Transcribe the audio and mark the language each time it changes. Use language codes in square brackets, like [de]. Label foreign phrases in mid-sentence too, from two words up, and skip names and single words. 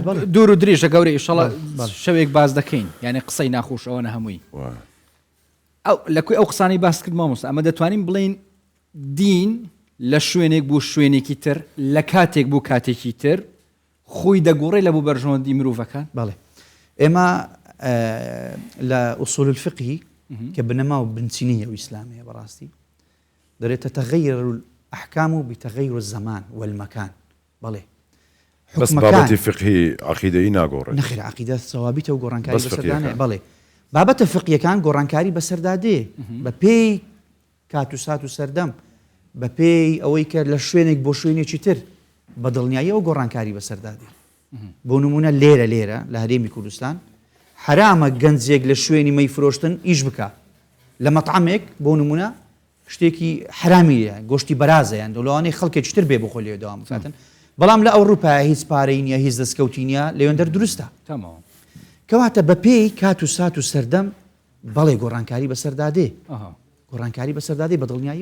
[ckb] دوور و درێژە گەورەی ئینشەڵا شەوێک باز دەکەین یعنی قسەی ناخۆش ئەوەنە هەمووی ئەو لەکوێ ئەو قسانەی باس کرد مامۆستا ئەمە دەتوانین بڵێن دین لە شوێنێک بۆ شوێنێکی تر لە کاتێک بۆ کاتێکی تر خۆی دەگۆڕێ لە بۆ بەرژەوەندی مرۆڤەکان بەڵێ ئێمە لە [ar] ئوسوول الفقهی [ckb] کە بنەما و بنچینیە و ئیسلامەیە بەڕاستی دەرێت [ar] تتغير الأحكام بتغير الزمان والمكان [ckb] بەڵێ بس بابەتی فقهی عقیدەیی ناگۆڕێت نەخێر عقیدە سەوابیتە و گۆڕانکاری بەسەردانێ بەڵێ بابەتە فقیەکان گۆڕانکاری بەسەردا دێ بە پێی کات و سات و سەردەم بە پێی ئەوەی کە لە شوێنێک بۆ شوێنێکی تر بە دڵنیاییەوە گۆڕانکاری بەسەردا دێ بۆ نمونە لێرە لە هەرێمی کوردستان حرامە گەنجێک لە شوێنی مەی فرۆشتن ئیش بکە لە مەطعەمێک بۆ نمونە شتێکی حرامیە گۆشتی بەرازەیان دەڵوانەی خەڵکێکی تر بێ بۆ خۆ لێ دەوام بکاتن بەڵام لە ئەوروپا هیچ پارەی نییە هیچ دەستکەوتی نییە لەوێندەر دروستە کەواتە بە پێی کات و سات و سەردەم بەڵێ گۆڕانکاری بەسەردا دێ گۆڕانکاری بەسەردا دێ بە دڵنیایی